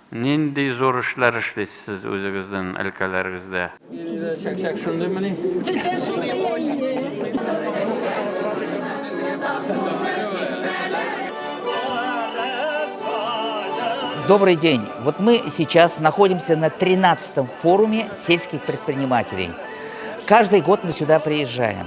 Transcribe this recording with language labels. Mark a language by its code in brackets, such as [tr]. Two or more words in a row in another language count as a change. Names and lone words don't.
[tt] Нендей зор эшләр эшлисез үзегезнең өлкәләрегездә? Шәк шундыймыни? [ru] Добрый день. Вот мы сейчас находимся на 13-м форуме сельских предпринимателей. Каждый год мы сюда приезжаем.